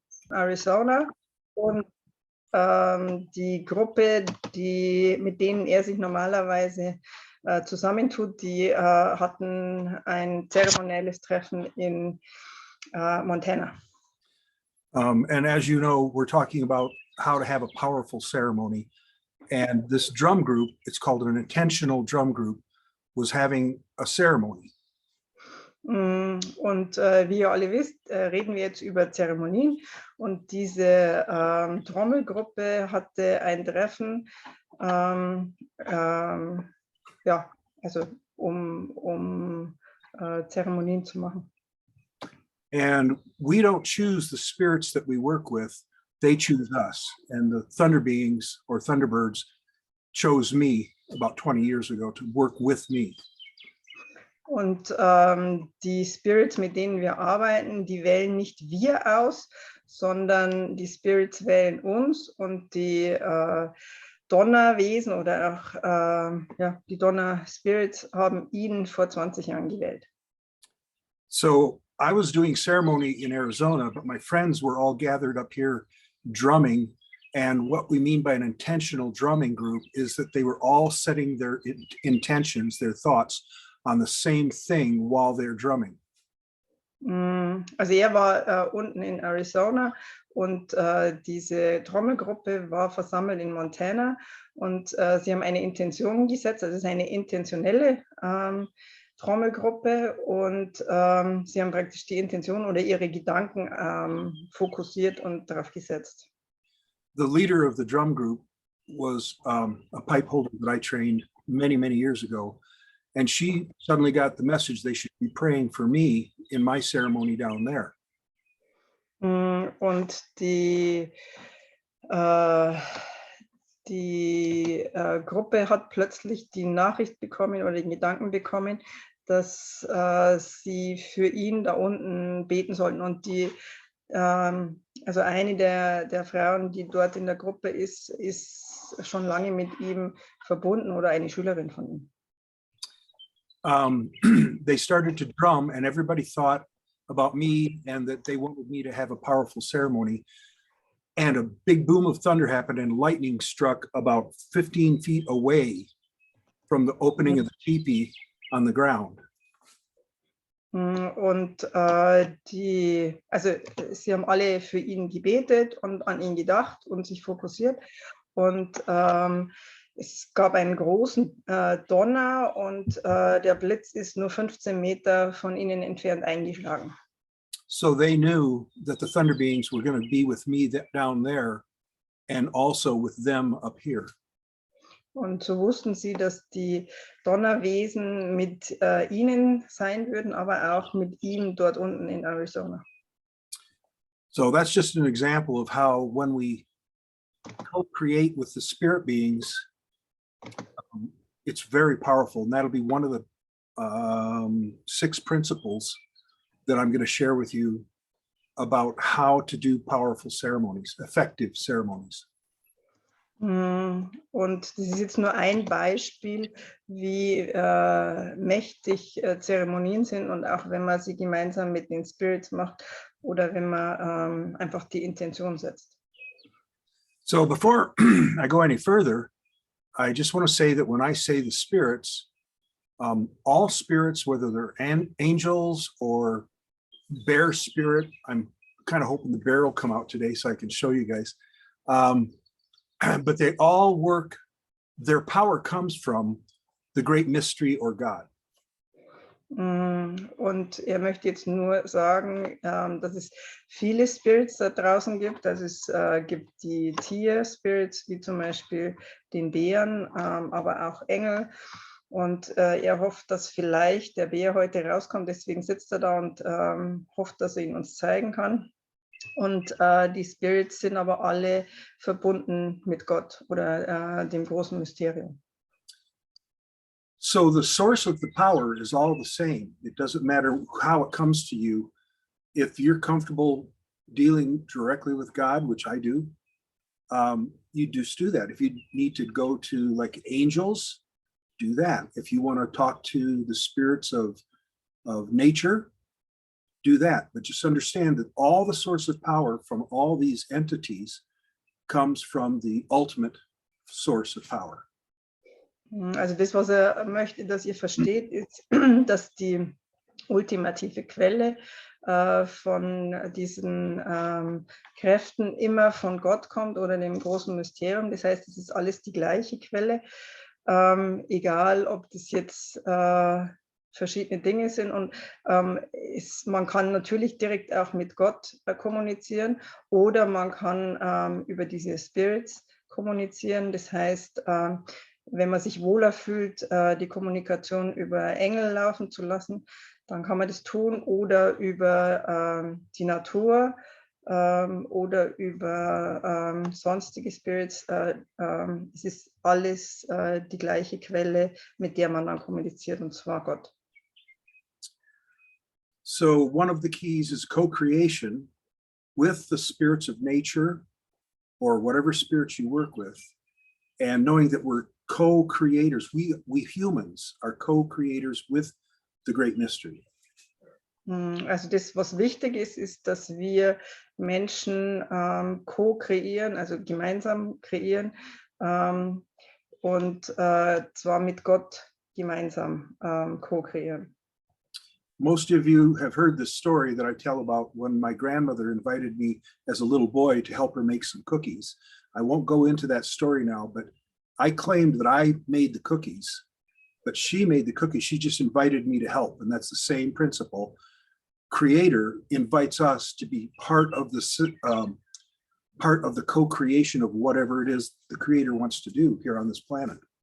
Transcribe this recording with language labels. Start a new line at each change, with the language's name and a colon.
German: Arizona und die Gruppe, mit denen er sich normalerweise zusammentut, die hatten ein zeremonielles Treffen in Montana.
English: And as you know, we're talking about how to have a powerful ceremony. And this drum group, it's called an intentional drum group, was having a ceremony.
German: Und wie ihr alle wisst, reden wir jetzt über Zeremonien. Und diese Trommelgruppe hatte ein Treffen, ja, also um Zeremonien zu machen.
English: And we don't choose the spirits that we work with, they choose us. And the thunder beings or thunderbirds chose me about 20 years ago to work with me.
German: Und die Spirits, mit denen wir arbeiten, die wählen nicht wir aus, sondern die Spirits wählen uns, und die Donnerwesen oder auch ja, die Donner-Spirits haben ihn vor 20 Jahren gewählt.
English: So I was doing ceremony in Arizona, but my friends were all gathered up here drumming. And what we mean by an intentional drumming group is that they were all setting their intentions, their thoughts on the same thing while they're drumming.
German: Also er war unten in Arizona und diese Trommelgruppe war versammelt in Montana, und sie haben eine Intention gesetzt, also es ist eine intentionelle Trommelgruppe, und sie haben praktisch die Intention oder ihre Gedanken fokussiert und darauf gesetzt.
English: The leader of the drum group was a pipe holder that I trained many, many years ago. And she suddenly got the message they should be praying for me in my ceremony down there.
German: Und die Gruppe hat plötzlich die Nachricht bekommen oder den Gedanken bekommen, dass sie für ihn da unten beten sollten. Und also eine der Frauen, die dort in der Gruppe ist schon lange mit ihm verbunden oder eine Schülerin von ihm.
English: They started to drum, and everybody thought about me and that they wanted me to have a powerful ceremony. And a big boom of thunder happened, and lightning struck about 15 feet away from the opening of the teepee on the ground.
German: Und also sie haben alle für ihn gebetet und an ihn gedacht und sich fokussiert. Und es gab einen großen Donner, und der Blitz ist nur 15 Meter von ihnen entfernt eingeschlagen.
English: So they knew that the thunder beings were going to be with me down there and also with them up here.
German: Und so wussten sie, dass die Donnerwesen mit ihnen sein würden, aber auch mit ihm dort unten in Arizona.
English: So that's just an example of how when we co-create with the spirit beings, it's very powerful. And that'll be one of the 6 principles that I'm going to share with you about how to do powerful ceremonies, effective ceremonies.
German: Und das ist jetzt nur ein Beispiel, wie mächtig Zeremonien sind, und auch wenn man sie gemeinsam mit den Spirits macht oder wenn man einfach die Intention setzt.
English: So before I go any further, I just want to say that when I say the spirits, all spirits, whether they're angels or bear spirit, I'm kind of hoping the bear will come out today so I can show you guys. But they all work, their power comes from the great mystery or God.
German: Und er möchte jetzt nur sagen, dass es viele Spirits da draußen gibt. Also es gibt die Tier-Spirits, wie zum Beispiel den Bären, aber auch Engel. Und er hofft, dass vielleicht der Bär heute rauskommt. Deswegen sitzt er da und hofft, dass er ihn uns zeigen kann. Und die Spirits sind aber alle verbunden mit Gott oder dem großen Mysterium.
English: So the source of the power is all the same. It doesn't matter how it comes to you. If you're comfortable dealing directly with God, which I do, you just do that. If you need to go to like angels, do that. If you want to talk to the spirits of nature, do that. But just understand that all the source of power from all these entities comes from the ultimate source of power.
German: Also das, was er möchte, dass ihr versteht, ist, dass die ultimative Quelle von diesen Kräften immer von Gott kommt oder dem großen Mysterium. Das heißt, es ist alles die gleiche Quelle, egal ob das jetzt verschiedene Dinge sind. Und man kann natürlich direkt auch mit Gott kommunizieren oder man kann über diese Spirits kommunizieren. Das heißt, wenn man sich wohler fühlt, die Kommunikation über Engel laufen zu lassen, dann kann man das tun oder über die Natur oder über sonstige Spirits. Es ist alles die gleiche Quelle, mit der man dann kommuniziert, und zwar Gott.
English: So one of the keys is co-creation with the spirits of nature or whatever spirits you work with, and knowing that we're co-creators. We humans are co-creators with the great mystery.
German: Also das, was wichtig ist, ist, dass wir Menschen co-kreieren, also gemeinsam kreieren und zwar mit Gott gemeinsam co-kreieren.
English: Most of you have heard this story that I tell about when my grandmother invited me as a little boy to help her make some cookies. I won't go into that story now, but I claimed that I made the cookies, but she made the cookies. She just invited me to help, and that's the same principle. Creator invites us to be part of the co-creation of whatever it is the Creator wants to do here on this planet.